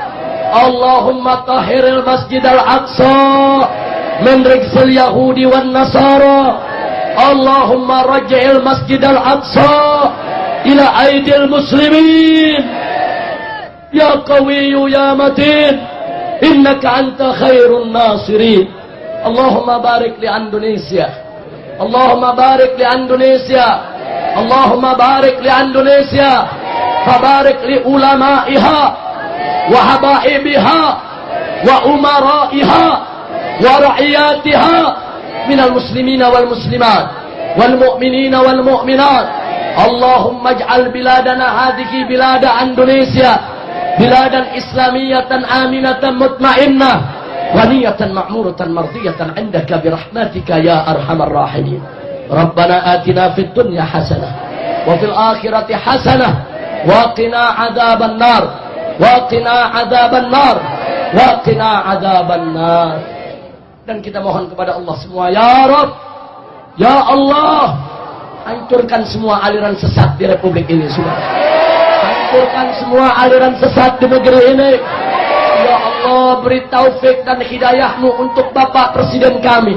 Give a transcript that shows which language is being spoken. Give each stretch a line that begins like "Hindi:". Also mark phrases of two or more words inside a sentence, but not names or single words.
Arabic: اللهم طهر المسجد الأقصى من رجز اليهود والنصارى. اللهم رجع المسجد الأقصى إلى أيدي المسلمين. يا قوي يا متين، إنك أنت خير الناصرين. اللهم بارك لإندونيسيا، اللهم بارك لإندونيسيا، اللهم بارك لإندونيسيا، فبارك لعلمائها وحبائبها وأمرائها ورعيتها من المسلمين والمسلمات والمؤمنين والمؤمنات. اللهم اجعل بلادنا هذه بلاد إندونيسيا بلادا إسلامية آمنة مطمئنة وانية معمورة مرضية عندك برحمتك يا أرحم الراحمين. ربنا آتنا في الدنيا حسنة وفي الآخرة حسنة وقنا عذاب النار وقنا عذاب النار وقنا عذاب النار.
Indonesian: Dan kita mohon kepada Allah semua,
Arabic: يا رب، يا الله,
Indonesian: hancurkan semua aliran sesat di republik ini, Saudara. Hancurkan semua aliran sesat di negeri ini. Ya Allah, beri taufik dan hidayah-Mu untuk Bapak Presiden kami.